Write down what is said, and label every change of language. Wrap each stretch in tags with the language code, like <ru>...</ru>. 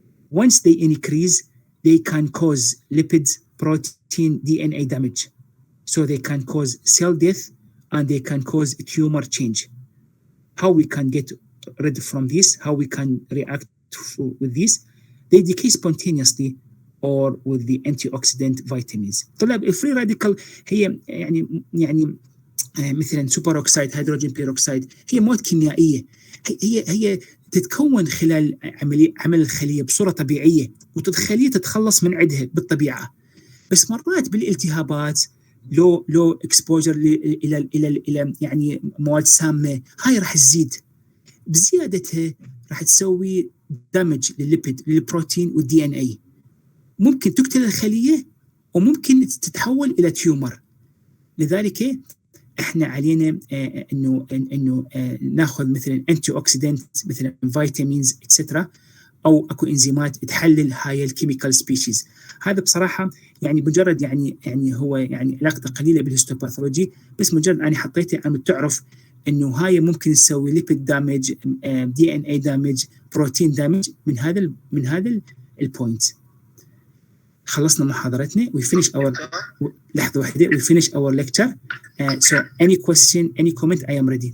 <en>Once they increase, they can cause lipids, protein, DNA damage. So they can cause cell death, and they can cause tumor change. How we can get rid from this, how we can react with this? They decay spontaneously or with the antioxidant vitamins.</en> <ar>طلاب الفري راديكال هي يعني مثلا سوبر اوكسايد، هيدروجين بيروكسايد، هي مواد كيميائيه، هي تتكون خلال عمل الخليه بصوره طبيعيه، والخليه تتخلص من عندها بالطبيعه. بس مرات بالالتهابات لو اكسبوجر الى يعني مواد سامه، هاي راح تزيد. بزيادتها راح تسوي دامج للليبيد، للبروتين والدي ان اي. ممكن تقتل الخليه وممكن تتحول الى تيومر. لذلك احنا علينا انه ناخذ مثلا انتي اوكسيدنت، مثلا فيتامينز اتسترا، او اكو انزيمات تحلل هاي الكيميكال سبيشيز. هذا بصراحه يعني مجرد يعني هو يعني علاقته قليله بالهيستوباثولوجي، بس مجرد انا حطيته عم تعرف انه هاي ممكن تسوي ليبيد دامج، دي ان اي دامج، بروتين دامج من هذا البوينت. خلصنا محاضرتنا.</ar> <en>we finish our</en> <ar>لحظه واحده</ar> <en>we finish our lecture. So any question, any comment, I am ready.</en>